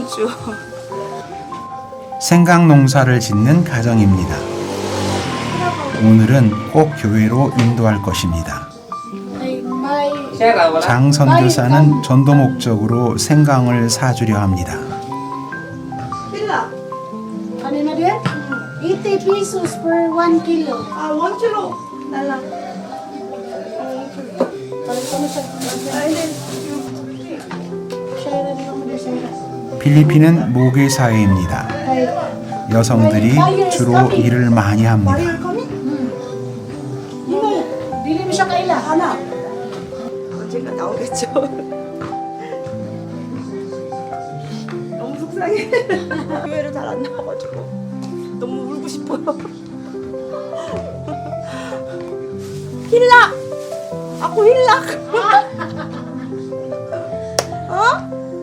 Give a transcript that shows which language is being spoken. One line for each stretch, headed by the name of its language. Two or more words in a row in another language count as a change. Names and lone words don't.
Korean: 생강 농사를 짓는 가정입니다. 오늘은 꼭 교회로 인도할 것입니다. 장 선교사는 전도 목적으로 생강을 사주려 합니다. 필라.
Filipino: Ano na din? 80
English: pesos per 1 kilo.
Korean: 1kg 달라.
Cebuano: Share din mo din sa
Korean: 필리핀은 모계 사회입니다. 여성들이 주로 일을 많이 합니다.
Cebuano: Dili mo siya kaila.
Korean: 하나. 언젠가 나오겠죠. 너무 속상해. 교회를 잘 안 나와가지고 너무 울고 싶어요. 힐락. 아고 힐락. 어?